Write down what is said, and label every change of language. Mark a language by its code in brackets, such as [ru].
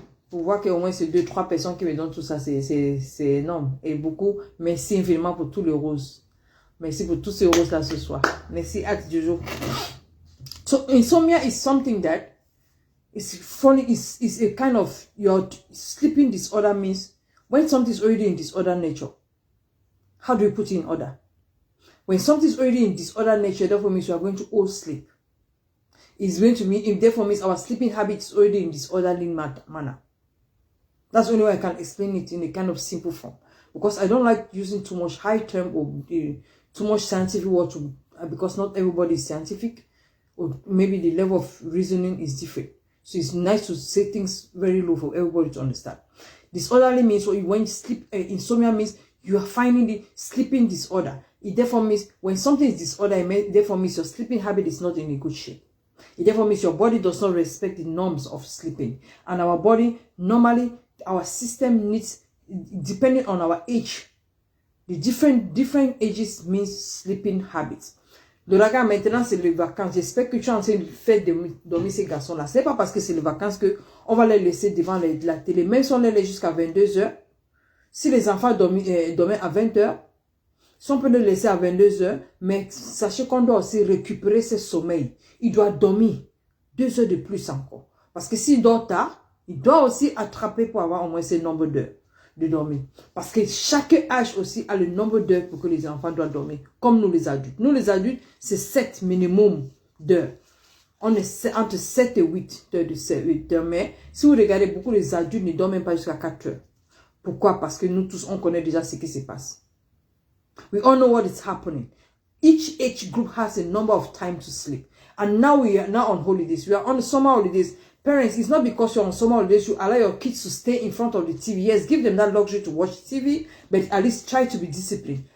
[fr] Pour voir qu'au moins c'est 2-3 personnes qui me donnent tout ça, c'est énorme. Et beaucoup, merci infiniment pour tous les roses. Merci pour tous ces roses là ce soir. Merci Jojo. [en] So insomnia is something that is funny. Is a kind of your sleeping disorder. Means when something is already in disorder nature. How do you put it in order? When something is already in disorder nature, therefore means you are going to old sleep. It's going to mean, it therefore means our sleeping habit is already in disorderly manner. That's the only way I can explain it in a kind of simple form. Because I don't like using too much high term or too much scientific word because not everybody is scientific. Or maybe the level of reasoning is different. So it's nice to say things very low for everybody to understand. Disorderly means when you sleep, insomnia means you are finding the sleeping disorder. It therefore means when something is disorder, it therefore means your sleeping habit is not in a good shape. It therefore means your body does not respect the norms of sleeping. And our body, normally, our system needs, depending on our age, the different ages means sleeping habits. [fr] Le regard maintenant, c'est les vacances. J'espère que tu es en train de faire dormir ces garçons-là. Ce n'est pas parce que c'est les vacances qu'on va les laisser devant la télé. Même si on les laisse jusqu'à 22h, si les enfants dormaient à 20h, si on peut les laisser à 22h, mais sachez qu'on doit aussi récupérer ce sommeil. Il doit dormir 2 heures de plus encore. Parce que s'il dort tard, il doit aussi attraper pour avoir au moins ce nombre d'heures de dormir. Parce que chaque âge aussi a le nombre d'heures pour que les enfants doivent dormir. Comme nous les adultes. Nous les adultes, c'est 7 minimum d'heures. On est entre 7 et 8 heures de mais si vous regardez, beaucoup les adultes ne dorment même pas jusqu'à 4 heures. Pourquoi? Parce que nous tous, on connaît déjà ce qui se passe. [en] We all know what is happening. Each age group has a number of time to sleep. And now we are now on holidays. We are on summer holidays. Parents, it's not because you're on summer holidays, you allow your kids to stay in front of the TV. Yes, give them that luxury to watch TV, but at least try to be disciplined.